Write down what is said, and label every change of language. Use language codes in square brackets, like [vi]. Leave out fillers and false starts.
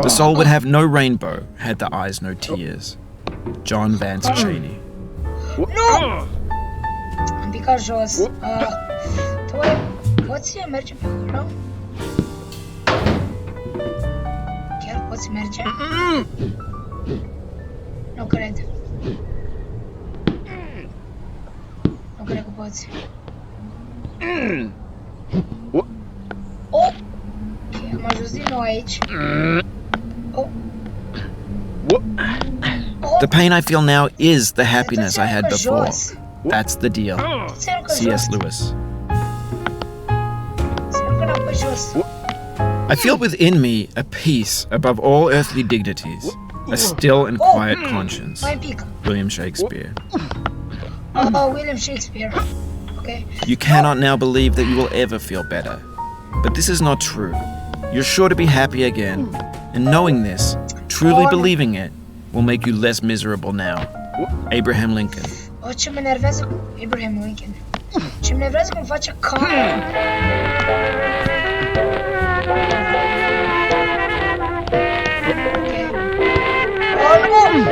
[en] The soul would have no rainbow had the eyes no tears. John Vance Cheney. [ro] Nu! Am picat jos. Tu oare poți merge pe acolo? Chiar poți merge? Nu cred. Nu cred că poți. Oh! Ok, am ajuns din nou aici. Oh. [en] The pain I feel now is the happiness I had before. That's the deal. C.S. Lewis. [ro] Se aruncă înapoi jos. [en] I feel within me a peace above all earthly dignities, a still and quiet conscience. [ro] Mai un pic. [en] William Shakespeare. William Shakespeare. Ok. You cannot now believe that you will ever feel better. But this is not true. You're sure to be happy again. And knowing this, truly believing it, will make you less miserable now. Abraham Lincoln. [ro] Ce mă enervează cu Abraham Lincoln. Ce mă enervează cum face camera. Oh, nu!